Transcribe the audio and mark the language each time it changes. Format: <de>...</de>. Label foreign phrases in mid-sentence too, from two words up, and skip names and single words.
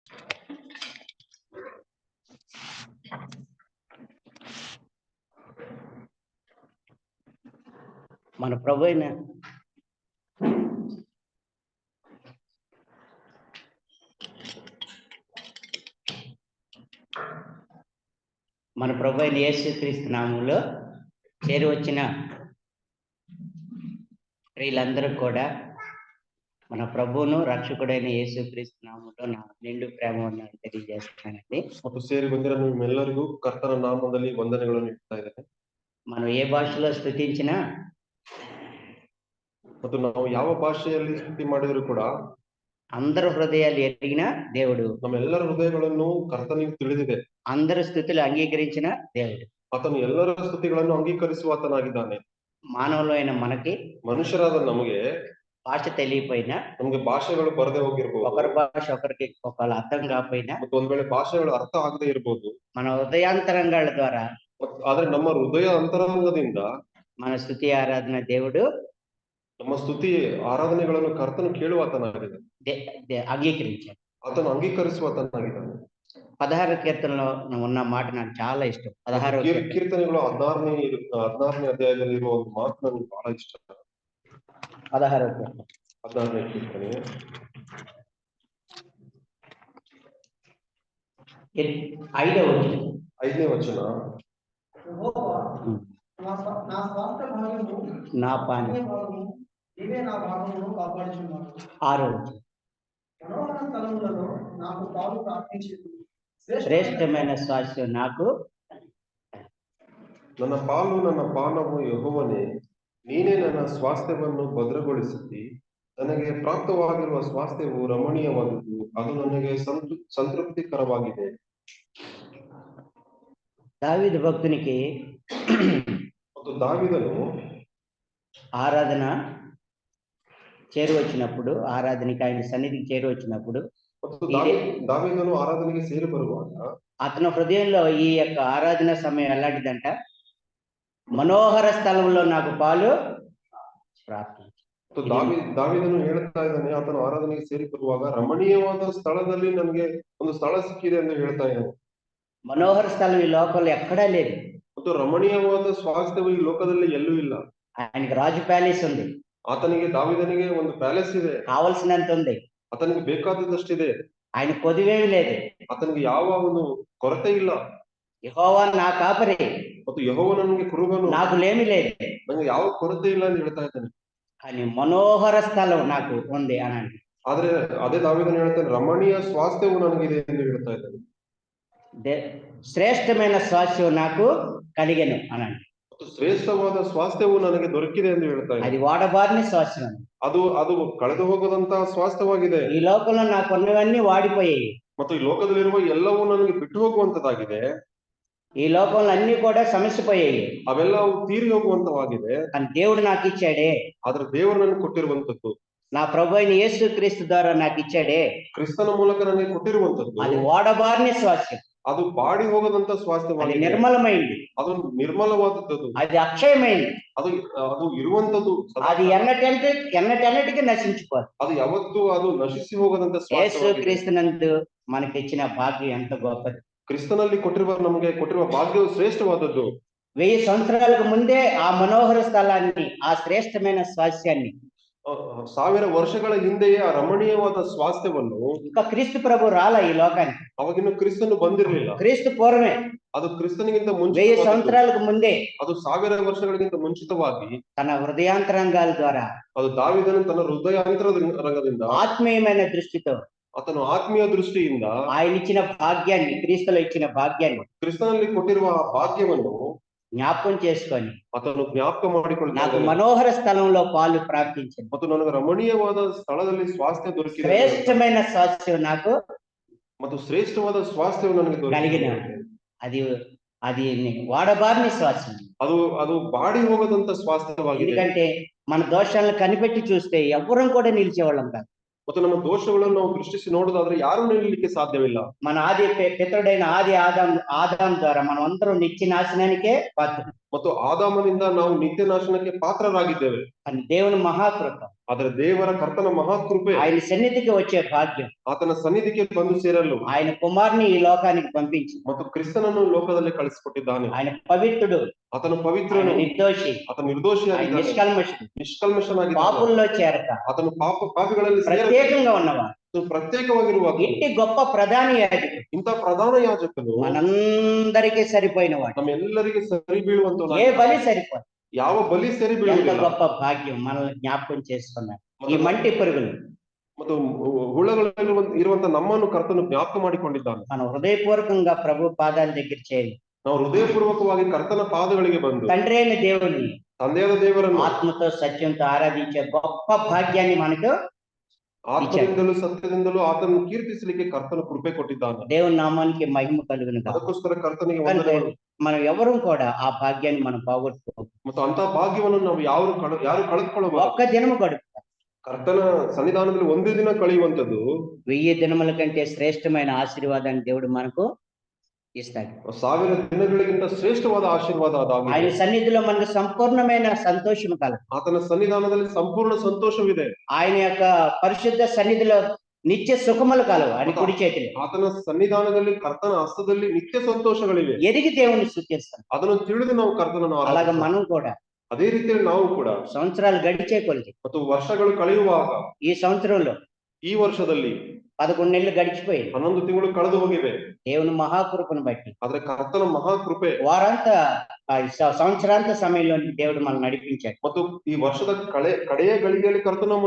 <te>మన ప్రభు అయిన యేసుక్రీస్తు నామములో చేరి వచ్చిన వీళ్ళందరూ కూడా మన ప్రభువును రక్షకుడైన యేసుక్రీస్తు ನಾಮములో నా</te> <kn>ನಿಂಡು ಪ್ರೇಮವನ್ನು</kn> <te>తెలియజేస్తున్నానండి.</te> <kn>ಮತ್ತು ಸೇರಿ ಬಂದಿರೋ ನಿಮ್ಮೆಲ್ಲರಿಗೂ ಕರ್ತನ ನಾಮದಲ್ಲಿ ವಂದನೆಗಳನ್ನು ನೀಡ್ತಾ ಇದ್ದೇನೆ.</kn> <te>మనం ఏ భాషలో స్తుతించినా</te> <kn>ಮತ್ತು ನಾವು ಯಾವ ಭಾಷೆಯಲ್ಲಿ ಸ್ತುತಿ ಮಾಡಿದ್ರು ಕೂಡ</kn> <te>అందరి హృదయాలు ఎరిగిన దేవుడు,</te> <kn>ನಮ್ಮೆಲ್ಲರ ಹೃದಯಗಳನ್ನು ಕರ್ತನಿಗೆ ತಿಳಿದಿದೆ.</kn> <te>అందరి స్థుతులు అంగీకరించిన దేవుడు,</te> <kn>ಆತನು ಎಲ್ಲರ ಸ್ತುತಿಗಳನ್ನು ಅಂಗೀಕರಿಸುವ ಆತನಾಗಿದ್ದಾನೆ.</kn> <te>మానవులైన మనకి,</te> <kn>ಮನುಷ್ಯರಾದ ನಮಗೆ</kn> <te>భాష తెలియపోయినా,</te> <kn>ನಮಗೆ ಭಾಷೆಗಳು ಬರದೇ ಹೋಗಿರ್ಬೋದು,</kn> <te>ఒకరి భాష ఒకరికి ఒకవేళ అర్థం కాకపోయినా,</te> <kn>ಮತ್ತು ಒಂದ್ ವೇಳೆ ಭಾಷೆಗಳು ಅರ್ಥ ಆಗದೆ ಇರ್ಬೋದು,</kn> <te>మన హృదయాంతరంగాల ద్వారా,</te> <kn>ಆದ್ರೆ ನಮ್ಮ ಹೃದಯ ಅಂತರಂಗದಿಂದ</kn> <te>మన స్తుతి ఆరాధన దేవుడు</te> <kn>ನಮ್ಮ ಸ್ತುತಿ ಆರಾಧನೆಗಳನ್ನು ಕರ್ತನು ಕೇಳುವ ಆತನಾಗಿದ್ದಾನೆ,</kn> <te>అంగీకరించాడు.</te> <kn>ಆತನು ಅಂಗೀಕರಿಸುವ ಆತನಾಗಿದ್ದಾನೆ.</kn> <te>16 కీర్తనలో ఉన్న మాట నాకు చాలా ఇష్టం. 16</te> <kn>ಕೀರ್ತನೆಗಳು 16ನೇ ಅಧ್ಯಾಯದಲ್ಲಿ ಇರುವ ಒಂದು ಮಾತು ನನಗೆ ಬಹಳ ಇಷ್ಟ. 16ನೇ ಕೀರ್ತನೆ 5ನೇ ವಚನ.</kn> <te>నా పాని 6వ వచనం. శ్రేష్టమైన స్వాస్థ్యం నాకు,</te> <kn>ನನ್ನ ಪಾಲು ನನ್ನ ಪಾನವು ಯೆಹೋವನೇ, ನೀನೇ ನನ್ನ ಸ್ವಾಸ್ಥ್ಯವನ್ನು ಭದ್ರಗೊಳಿಸಿದಿ. ನನಗೆ ಪ್ರಾಪ್ತವಾಗಿರುವ ಸ್ವಾಸ್ಥ್ಯವು ರಮಣೀಯವಾದುದು, ಅದು ನನಗೆ ಸಂತೃಪ್ತಿಕರವಾಗಿದೆ.</kn> <te>దావీదు భక్తునికి</te> <kn>ಮತ್ತು ದಾವೀದನು</kn> <te>ఆరాధన చేరు వచ్చినప్పుడు, ఆరాధనకి ఆయన సన్నిధికి చేరు వచ్చినప్పుడు,</te> <kn>ದಾವೀದನು ಆರಾಧನೆಗೆ ಸೇರಿ ಬರುವಾಗ</kn> <te>అతని హృదయంలో ఈ యొక్క ఆరాధన సమయం ఎలాంటిదంట, మనోహర స్థలంలో నాకు పాలు ಪ್ರಾರ್ಥಿಸಿ.</te> <kn>ದಾವೀದನು ಹೇಳ್ತಾ ಇದ್ದಾನೆ, ಆತನು ಆರಾಧನೆಗೆ ಸೇರಿ ಬರುವಾಗ ರಮಣೀಯವಾದ ಸ್ಥಳದಲ್ಲಿ ನನಗೆ ಒಂದು ಸ್ಥಳ ಸಿಕ್ಕಿದೆ ಎಂದು ಹೇಳ್ತಾ ಇದ್ದಾನೆ.</kn> <te>మనోహర స్థలం ఈ లోకంలో ఎక్కడా లేదు.</te> <kn>ಮತ್ತು ರಮಣೀಯವಾದ ಸ್ವಾಸ್ಥ್ಯವು ಈ ಲೋಕದಲ್ಲಿ ಎಲ್ಲೂ ಇಲ್ಲ.</kn> <te>ఆయనకి రాజు ప్యాలెస్ ఉంది,</te> <kn>ಆತನಿಗೆ ದಾವೀದನಿಗೆ ಒಂದು ಪ್ಯಾಲೇಸ್ ಇದೆ,</kn> <te>కావలసినంత ఉంది,</te> <kn>ಆತನಿಗೆ ಬೇಕಾದದಷ್ಟಿದೆ,</kn> <te>ఆయన కొదివేమి లేదు,</te> <kn>ಆತನಿಗೆ ಯಾವ ಒಂದು ಕೊರತೆ ಇಲ್ಲ.</kn> <te>యెహోవా నా కాపరి,</te> <kn>ಮತ್ತು ಯೆಹೋವ ನನಗೆ ಕುರುಬನು,</kn> <te>నాకు లేమి లేదు,</te> <kn>ನನಗೆ ಯಾವ ಕೊರತೆ ಇಲ್ಲ ಅಂತ ಹೇಳ್ತಾ ಇದ್ದಾನೆ.</kn> <te>కానీ మనోహర స్థలం నాకు ఉంది అనండి.</te> <kn>ಆದ್ರೆ ಅದೇ ದಾವೀದನು ಹೇಳ್ತಾನೆ, ರಮಣೀಯ ಸ್ವಾಸ್ಥ್ಯವು ನನಗಿದೆ ಎಂದು ಹೇಳ್ತಾ ಇದ್ದಾನೆ.</kn> <te>ಶ್ರೇಷ್ಠమైన స్వాస్థ్యం నాకు కలిగెను అనండి.</te> <kn>ಶ್ರೇಷ್ಠವಾದ ಸ್ವಾಸ್ಥ್ಯವು ನನಗೆ ದೊರಕಿದೆ ಎಂದು ಹೇಳ್ತಾ ಇದ್ದಾನೆ.</kn> <te>అది వాడబారిన స్వాస్థ్యం,</te> <kn>ಅದು ಕಳೆದು ಹೋಗದಂತಹ ಸ್ವಾಸ್ಥ್ಯವಾಗಿದೆ.</kn> <te>ఈ లోకంలో నాకు ఉన్నవన్నీ వాడిపోయాయి,</te> <kn>ಮತ್ತು ಈ ಲೋಕದಲ್ಲಿರುವ ಎಲ್ಲವೂ ನನಗೆ ಬಿಟ್ಟು ಹೋಗುವಂತದ್ದಾಗಿದೆ.</kn> <te>ఈ లోకంలో అన్ని కూడా సమస్యపోయాయి,</te> <kn>ಅವೆಲ್ಲ ತೀರಿ ಹೋಗುವಂತವಾಗಿದೆ.</kn> <te>కానీ దేవుడు నాకు ఇచ్చాడే,</te> <kn>ಆದ್ರೆ ದೇವರು ನನಗೆ ಕೊಟ್ಟಿರುವಂತದ್ದು,</kn> <te>నా ప్రభు అయిన యేసుక్రీస్తు ద్వారా నాకు ఇచ్చాడే,</te> <kn>ಕ್ರಿಸ್ತನ ಮೂಲಕ ನನಗೆ ಕೊಟ್ಟಿರುವಂತದ್ದು,</kn> <te>అది వాడబారిన స్వాస్థ్యం,</te> <kn>ಅದು ಬಾಡಿ ಹೋಗದಂತ ಸ್ವಾಸ್ಥ್ಯವಾಗಿದೆ,</kn> <te>నిర్మలమైంది,</te> <kn>ಅದು ನಿರ್ಮಲವಾದದ್ದು,</kn> <te>అది అక్షయమైంది,</te> <kn>ಅದು ಇರುವಂತದ್ದು,</kn> <te>అది ఎన్నటెన్నటికి నశించిపోదు.</te> <kn>ಅದು ಯಾವತ್ತೂ ಅದು ನಶಿಸಿ ಹೋಗದಂತ</kn> <te>యేసుక్రీస్తునందు మనకి ఇచ్చిన భాగ్యం ఎంత గొప్పది.</te> <kn>ಕ್ರಿಸ್ತನಲ್ಲಿ ನಮಗೆ ಕೊಟ್ಟಿರುವ ಭಾಗ್ಯವು ಶ್ರೇಷ್ಠವಾದದ್ದು.</kn> <te>1000 సంవత్సరాలకు ముందే ఆ మనోహర స్థలాన్ని, ఆ శ్రేష్టమైన స్వాస్థ్యాన్ని,</te> <kn>1000 ವರ್ಷಗಳ ಹಿಂದೆಯೇ ಆ ರಮಣೀಯವಾದ ಸ್ವಾಸ್ಥ್ಯವನ್ನು,</kn> <te>ఇంకా క్రీస్తు ప్రభు రాల ఈ లోకానికి,</te> <kn>ಅವಾಗಿನ್ನು ಕ್ರಿಸ್ತನು ಬಂದಿರಲಿಲ್ಲ,</kn> <te>క్రీస్తు పూర్వమే,</te> <kn>ಅದು ಕ್ರಿಸ್ತನಿಗಿಂತ ಮುಂಚೆ,</kn> <te>1000 సంవత్సరాలకు ముందే,</te> <kn>ಅದು 1000 ವರ್ಷಗಳಿಗಿಂತ ಮುಂಚಿತವಾಗಿ</kn> <te>తన హృదయాంతరంగాల ద్వారా,</te> <kn>ಅದು ದಾವೀದನು ತನ್ನ ಹೃದಯಾಂತರಂಗದಿಂದ</kn> <te>ఆత్మీయమైన దృష్టితో,</te> <kn>అతను ఆత్మీయ దೃಷ್ಟಿಯಿಂದ</kn> <te>ఆయన ఇచ్చిన భాగ్యాన్ని, క్రీస్తులో ఇచ్చిన భాగ్యాన్ని,</te> <kn>ಕ್ರಿಸ್ತನಲ್ಲಿ ಕೊಟ್ಟಿರುವ ಆ ಭಾಗ್ಯವನ್ನು</kn> <te>జ్ఞాపకం చేసుకొని</te> <kn>అతను జ్ఞాపಕ</kn> <te>నాకు</te> <kn>ಮಾಡಿಕೊಳ್ಳುತ್ತಾನೆ.</kn> <te>మనోహర స్థలంలో పాలు ప్రాప్తించింది,</te> <kn>ಮತ್ತು ನನಗೆ ರಮಣೀಯವಾದ ಸ್ಥಳದಲ್ಲಿ ಸ್ವಾಸ್ಥ್ಯ ದೊರಕಿದೆ,</kn> <te>శ్రేష్టమైన స్వాస్థ్యం నాకు</te> <kn>ಮತ್ತು ಶ್ರೇಷ್ಠವಾದ ಸ್ವಾಸ್ಥ್ಯವು ನನಗೆ</kn> <te>కలిగిన, అది వాడబారిన స్వాస్థ్యం,</te> <kn>ಅದು ಬಾಡಿ ಹೋಗದಂತ ಸ್ವಾಸ್ಥ್ಯವಾಗಿದೆ.</kn> <te>ఎందుకంటే మన దోషాలను కనిపెట్టి చూస్తే ఎవ్వరం కూడా నిలిచేవాళ్ళం కాదు.</te> <kn>ಮತ್ತು ನಮ್ಮ ದೋಷಗಳನ್ನು ನಾವು ದೃಷ್ಟಿಸಿ ನೋಡೋದಾದ್ರೆ ಯಾರು ನಿಲ್ಲಲಿಕ್ಕೆ ಸಾಧ್ಯವಿಲ್ಲ.</kn> <te>మన పితరుడైన ఆదాం ద్వారా మనం అందరం నిత్య నాశనానికే పాత్రులు.</te> <kn>ಮತ್ತು ಆದಾಮನಿಂದ ನಾವು ನಿತ್ಯ ನಾಶನಕ್ಕೆ ಪಾತ್ರರಾಗಿದ್ದೇವೆ.</kn> <te>అని దేవుని మహాకృప,</te> <kn>ಆದರೆ ದೇವರ ಕರ್ತನ ಮಹಾಕೃಪೆ,</kn> <te>ఆయన సన్నిధికి వచ్చే భాగ్యం,</te> <kn>ಆತನ ಸನ್ನಿಧಿಗೆ ಬಂದು ಸೇರಲು</kn> <te>ఆయన కుమారుని ఈ లోకానికి పంపించి,</te> <kn>ಮತ್ತು ಕ್ರಿಸ್ತನನ್ನು ಲೋಕದಲ್ಲಿ ಕಳಿಸಿಕೊಟ್ಟಿದ್ದಾನೆ.</kn> <te>ఆయన పవిత్రుడు,</te> <kn>ಆತನು</kn> <te>ఆయన</te> <kn>ಪವಿತ್ರನು,</kn> <te>నిర్దోషి,</te> <kn>ಆತನು</kn> <te>ఆయన</te> <kn>ನಿರ್ದೋಷಿಯಾಗಿದ್ದಾನೆ,</kn> <te>నిష్కల్మషుడు,</te> <kn>ನಿಷ್ಕಲ್ಮಶನಾಗಿದ್ದಾನೆ.</kn> <te>పాపుల్లో చేరక</te> <kn>ಆತನು ಪಾಪಿಗಳಲ್ಲಿ ಸೇರದೆ</kn> <te>ప్రత్యేకంగా ఉన్నవాడు,</te> <kn>ಪ್ರತ್ಯೇಕವಾಗಿರುವ</kn> <te>ఇంటి గొప్ప ప్రధాన యాజకుడు,</te> <kn>ಇಂಥ ಪ್ರಧಾನ ಯಾಜಕನು</kn> <te>మనందరికీ సరిపోయినవాడు.</te> <kn>ನಮ್ಮೆಲ್ಲರಿಗೆ ಸರಿ ಬೀಳುವಂತ</kn> <te>ఏ బలి సరిపోదు.</te> <kn>ಯಾವ ಬಲಿ ಸರಿ</kn> <te>ఎంత</te> <kn>ಬೀಳುವುದಿಲ್ಲ.</kn> <te>గొప్ప భాగ్యం మనల్ని జ్ఞాపకం చేసుకున్నాడు. ఈ మంటి పురుగులు</te> <kn>ಮತ್ತು ಇರುವಂತ ನಮ್ಮನ್ನು ಕರ್ತನು ಜ್ಞಾಪಕ ಮಾಡಿಕೊಂಡಿದ್ದಾನೆ.</kn> <te>మనం హృదయపూర్వకంగా ప్రభు పాదాల దగ్గర చేరి,</te> <kn>ನಾವು ಹೃದಯಪೂರ್ವಕವಾಗಿ ಕರ್ತನ ಪಾದಗಳಿಗೆ ಬಂದು</kn> <te>తండ్రి అయిన దేవుణ్ణి</te> <kn>ತಂದೆಯಾದ ದೇವರನ್ನು</kn> <te>ఆత్మతో సత్యంతో ఆరాధించే గొప్ప భాగ్యాన్ని మనకు</te> <kn>ಆತ್ಮದಿಂದಲೂ ಸತ್ಯದಿಂದಲೂ ಆತನನ್ನು ಕೀರ್ತಿಸಲಿಕ್ಕೆ ಕರ್ತನ ಕೃಪೆ ಕೊಟ್ಟಿದ್ದಾನೆ.</kn> <te>దేవుని నామానికి మహిమ కలుగును గాక.</te> <kn>ಅದಕ್ಕೋಸ್ಕರ ಕರ್ತನಿಗೆ</kn> <te>కనుక</te> <kn>ವಂದನೆಗಳು.</kn> <te>మనం ఎవరు కూడా ಆ భాగ్యాన్ని మనం పోగొట్టుకో,</te> <kn>ಮತ್ತು ಅಂತ ಭಾಗ್ಯವನ್ನು ನಾವು ಯಾರು ಕಳೆದುಕೊಳ್ಳಬಹುದು.</kn> <te>ఒక్క దినము గడుపు</te> <kn>ಕರ್ತನ ಸನ್ನಿಧಾನದಲ್ಲಿ ಒಂದೇ ದಿನ ಕಳೆಯುವಂತದ್ದು</kn> <te>1000 దినముల కంటే శ్రేష్టమైన ఆశీర్వాదాన్ని దేవుడు మనకు ఇస్తాడు.</te> <kn>1000 ದಿನಗಳಿಗಿಂತ ಶ್ರೇಷ್ಠವಾದ ಆಶೀರ್ವಾದ</kn> <te>ఆయన</te> <kn>ಅದಾಗಿದೆ.</kn> <te>సన్నిధిలో మనకు సంపూర్ణమైన సంతోషం కలదు.</te> <kn>ಆತನ ಸನ್ನಿಧಾನದಲ್ಲಿ ಸಂಪೂರ್ಣ ಸಂತೋಷವಿದೆ.</kn> <te>ఆయన యొక్క పరిశుద్ధ సన్నిధిలో నిత్య సుఖములు కలవు అని కుడి చేతిలో.</te> <kn>ಆತನ ಸನ್ನಿಧಾನದಲ್ಲಿ ಕರ್ತನ ಹಸ್ತದಲ್ಲಿ ನಿತ್ಯ ಸಂತೋಷಗಳಿವೆ.</kn> <te>ఎరిగి దేవుని స్తుతిస్తాం.</te> <kn>ಅದನ್ನು ತಿಳಿದು ನಾವು ಕರ್ತನನ್ನು</kn> <te>అలాగే</te> <kn>ಆರಾಧಿಸುತ್ತೇವೆ.</kn> <te>మనం కూడా</te> <kn>ಅದೇ ರೀತಿಯಲ್ಲಿ ನಾವು ಕೂಡ</kn> <te>సంవత్సరాలు గడిచే కొలిది</te> <kn>ಮತ್ತು ವರ್ಷಗಳು ಕಳೆಯುವಾಗ</kn> <te>ఈ సంవత్సరంలో</te> <kn>ಈ ವರ್ಷದಲ್ಲಿ</kn> <te>11 నెలలు గడిచిపోయింది.</te> <kn>11 ತಿಂಗಳು ಕಳೆದು ಹೋಗಿವೆ.</kn> <te>దేవుని మహాకృపను బట్టి</te> <kn>ಆದ್ರೆ ಕರ್ತನ ಮಹಾಕೃಪೆ</kn> <te>వారంతా సంవత్సరాంత సమయంలో దేవుడు మనం నడిపించాడు.</te> <kn>ಮತ್ತು ಈ ವರ್ಷದ ಕಡೆಯ ಗಳಿಗೆಯಲ್ಲಿ ಕರ್ತನ ನಮ್ಮನ್ನು</kn>